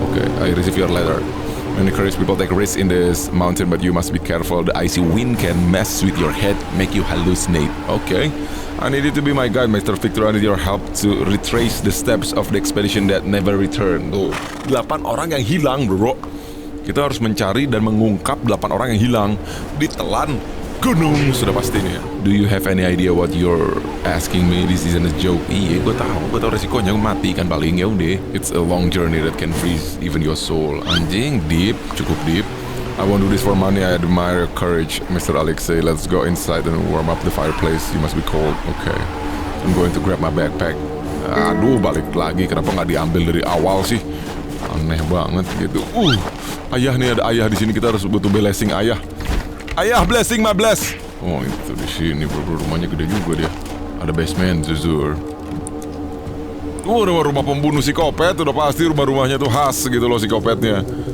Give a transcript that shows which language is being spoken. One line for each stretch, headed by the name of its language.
English: Okay, I received your letter. Many courageous people take risks in this mountain, but you must be careful. The icy wind can mess with your head, make you hallucinate. Okay. I need you to be my guide, Mr. Victor. I need your help to retrace the steps of the expedition that never returned.
Indonesian: Tuh, 8 orang yang hilang, bro. Kita harus mencari dan mengungkap 8 orang yang hilang di telan gunung. Sudah pasti nih.
English: Do you have any idea what you're asking me? This isn't a joke.
Indonesian: Iya, gue tahu resikonya mati kan paling ya udah.
English: It's a long journey that can freeze even your soul.
Indonesian: Anjing, deep, cukup deep.
English: I won't do this for money. I admire your courage, Mr. Alexei. Let's go inside and warm up the fireplace. You must be cold. Okay. I'm going to grab my backpack.
Indonesian: Aduh, balik lagi. Kenapa nggak diambil dari awal sih? Aneh banget gitu. Ayah nih, ada ayah di sini. Kita harus butuh blessing ayah. Ayah, blessing my bless. Oh, itu di sini, bro. Rumahnya gede juga dia. Ada basement, Zuzur. Rumah pembunuh psikopat. Udah pasti rumahnya tuh khas gitu loh psikopatnya.